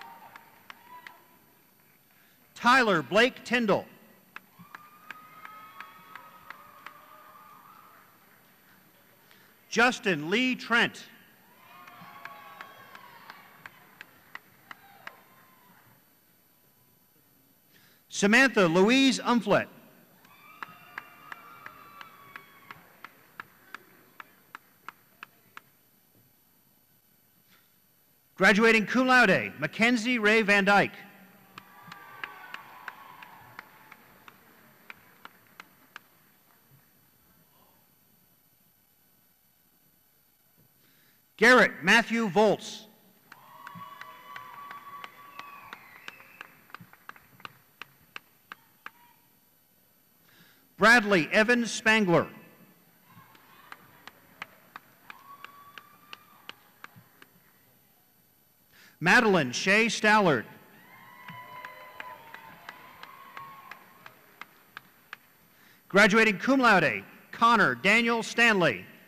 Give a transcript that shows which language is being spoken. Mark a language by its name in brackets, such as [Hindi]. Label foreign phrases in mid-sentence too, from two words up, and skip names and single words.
[English] Tyler Blake Tyndall. Justin Lee Trent. Samantha Louise Umflett. Graduating [Latin] cum laude, [English] Mackenzie Ray Van Dyke. Garrett Matthew Volz. Bradley Evan Spangler. Madeline Shea Stallard. Graduating [Latin] cum laude, [English] Connor Daniel Stanley.